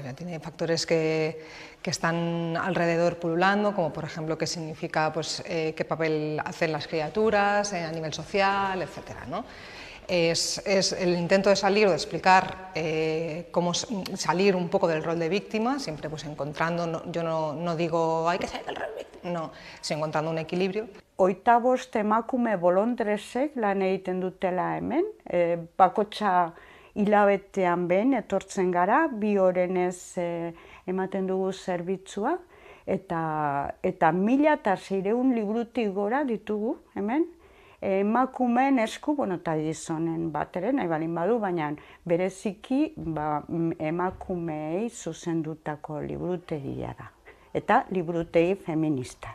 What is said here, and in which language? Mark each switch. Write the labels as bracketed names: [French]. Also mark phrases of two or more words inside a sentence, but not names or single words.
[Spanish] Tiene factores que están alrededor pululando, como por ejemplo qué significa, pues, qué papel hacen las criaturas a nivel social, etcétera, ¿no? Es el intento de salir o de explicar cómo salir un poco del rol de víctima, siempre pues encontrando, yo no digo hay que salir del rol de víctima, no, sino encontrando un equilibrio. [Basque] 25 emakume bolondresek lan egiten dutela hemen, bakotxa hilabetean behin etortzen gara, 2 orenez ematen dugu zerbitzua, eta 1600 liburutik gora ditugu hemen, emakumeen esku, eta gizonen bat ere, nahi balin badu, baina bereziki emakumeei zuzendutako liburutegia da, eta liburutegi feminista.